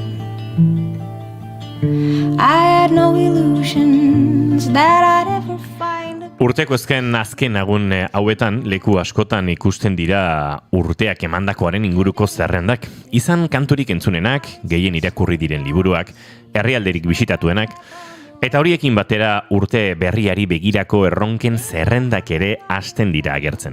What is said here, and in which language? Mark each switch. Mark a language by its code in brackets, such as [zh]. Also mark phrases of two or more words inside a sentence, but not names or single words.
[en] I had no illusions that I'd ever find. [eu] Urteko azken agun hauetan leku askotan ikusten dira urteak emandakoaren inguruko zerrendak. Izan kanturik entzunenak, gehien irakurri diren liburuak, herrialderik bisitatuenak, eta horiekin batera urte berriari begirako erronken zerrendak ere hasten dira agertzen.